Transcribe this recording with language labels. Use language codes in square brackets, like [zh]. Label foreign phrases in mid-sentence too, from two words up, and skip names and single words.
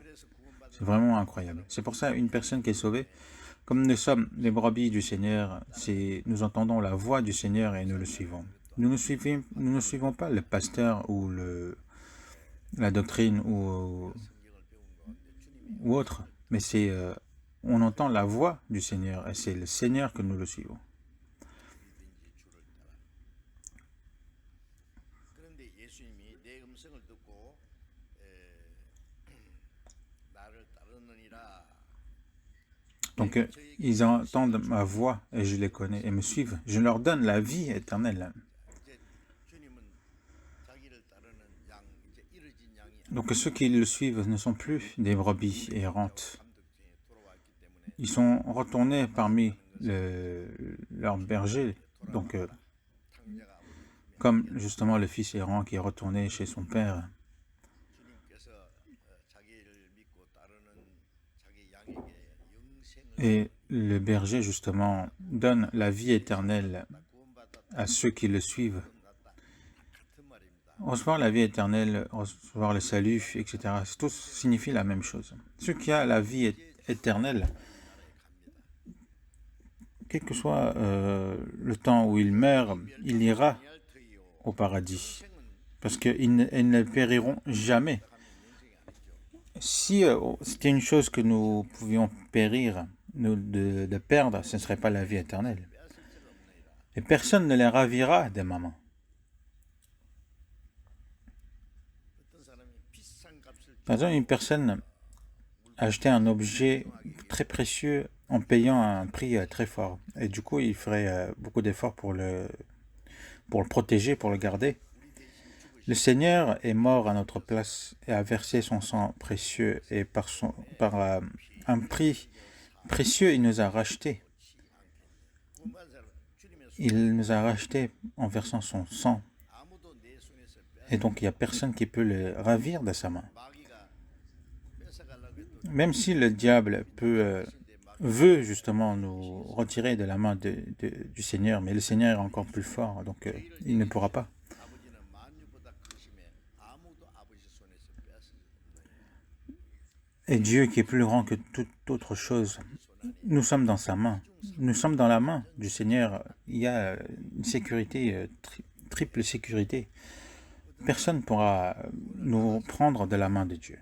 [fr] C'est vraiment incroyable. C'est pour ça une personne qui est sauvée, comme nous sommes les brebis du Seigneur, nous entendons la voix du Seigneur et nous le suivons. Nous ne suivons pas le pasteur ou la doctrine ou autre, mais on entend la voix du Seigneur et c'est le Seigneur que nous le suivons. [ko] 그런데 예수님이 내 음성을 듣고 나를 따르느니라. [fr] Donc ils entendent ma voix et je les connais et me suivent. Je leur donne la vie éternelle. [ko] 이제 주님은 자기를 따르는 양, 이제 잃어진 양이 [fr] Donc ceux qui le suivent ne sont plus des brebis errantes. [ko] 감독중에 돌아왔기 때문에 [fr] Ils sont retournés parmi leurs bergers. Donc [ko] 탕자가 아버지 [fr] comme justement le fils errant qui est retourné chez son père. [ko] 주님께서 자기를 믿고 따르는 자기 양에게 영생을 [fr] Et le berger justement donne la vie éternelle [ko] 구원받았다 [fr] à ceux qui le suivent. [ko] 났다 같은 말입니다. [fr] Recevoir la vie éternelle, recevoir le salut, etc. Tout signifie la même chose. Ceux qui ont la vie éternelle, quel que soit le temps où il meurt, il ira au paradis. Parce qu'ils ne périront jamais. Si c'était une chose que nous pouvions périr, de perdre, ce ne serait pas la vie éternelle. Et personne ne les ravira des mamans. [ko] 어떤 사람이 비싼 값을 [fr] Par exemple, une personne a acheté un objet très précieux en payant un prix très fort. Et du coup, il ferait beaucoup d'efforts pour le protéger, pour le garder. Le Seigneur est mort à notre place et a versé son sang précieux et par un prix précieux, il nous a rachetés. [ko] 구원받은 사람 주님의 손 [fr] Il nous a rachetés en versant son sang. [ko] 아무도 내 손에서 [fr] Et donc, il n'y a personne qui peut le ravir de sa main. [ko] 마귀가 뺏어가려고 해도 [fr] Même si le diable veut justement nous retirer de la main du Seigneur, mais le Seigneur est encore plus fort, donc il ne pourra pas. [ko] 아버지는 만유보다 크심에 아무도 아버지 손에서 뺏을 [fr] Et Dieu qui est plus grand que toute autre chose, nous sommes dans sa main. Nous sommes dans la main du Seigneur. Il y a une sécurité, triple sécurité. Personne ne pourra nous prendre de la main de Dieu.